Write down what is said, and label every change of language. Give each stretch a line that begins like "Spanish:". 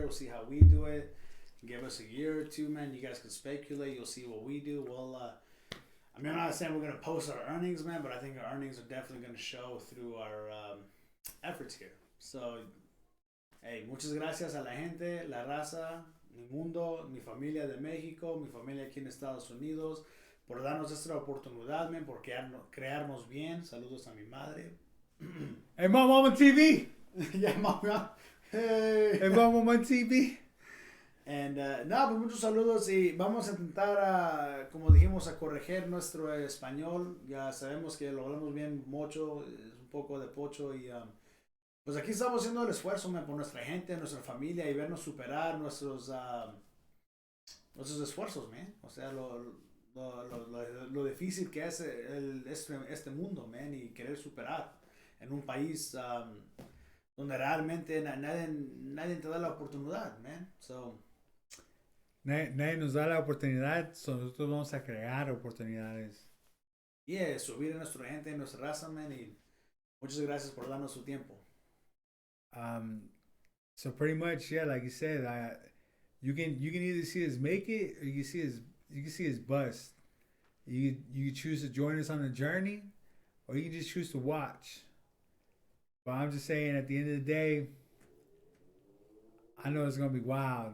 English: We'll see how we do it. Give us a year or two, man. You guys can speculate. You'll see what we do. I mean, I'm not saying we're gonna post our earnings, man, but I think our earnings are definitely gonna show through our efforts here. So, hey,
Spanish: muchas gracias a la gente, la raza. mi mundo, mi familia de México, mi familia aquí en Estados Unidos, por darnos esta oportunidad, man, por crearnos bien. Saludos a mi madre.
English: Hey, Mom, I'm on TV. Yeah, mama. Hey. Hey, Mom, I'm on TV.
Spanish: And, no, pues muchos saludos y vamos a intentar, como dijimos, a corregir nuestro español. Ya sabemos que lo hablamos bien mucho, es un poco de pocho y pues aquí estamos haciendo el esfuerzo, man, por nuestra gente, nuestra familia y vernos superar nuestros esfuerzos, man. O sea, lo difícil que es este mundo, man, y querer superar en un país donde realmente nadie te da la oportunidad, man.
English: So,
Spanish: Nadie nos da la oportunidad, nosotros vamos a crear oportunidades. yeah, subir a nuestra gente, nuestra raza, man, y muchas gracias por darnos su tiempo.
English: So pretty much, yeah, like you said, you can either see us make it or you can see us bust. You choose to join us on the journey, or you can just choose to watch. But I'm just saying, at the end of the day, I know it's gonna be wild.